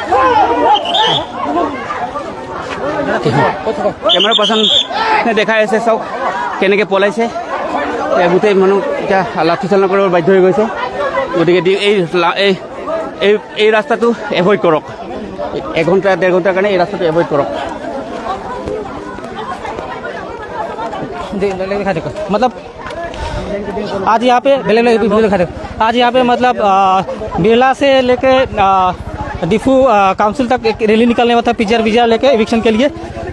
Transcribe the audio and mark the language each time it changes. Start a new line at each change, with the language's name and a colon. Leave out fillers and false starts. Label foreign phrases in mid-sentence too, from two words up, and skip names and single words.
Assamese: কেমেৰা পাৰ্চনে দেখাই আছে, চাওক কেনেকৈ পলাইছে, গোটেই মানুহ এতিয়া লাঠি চালনা কৰিব বাধ্য হৈ গৈছে। গতিকে এই ৰাস্তাটো এভইড কৰক, 1 ঘণ্টা 1.5 ঘণ্টাৰ কাৰণে এই ৰাস্তাটো এভইড কৰক।
Hindi: मतलब आज यहाँ पे आज यहाँ पे मतलब बिरला से लेके डिफू काउंसिल तक एक रैली निकलने वाला था पीजीआर लेके इविक्शन के लिए।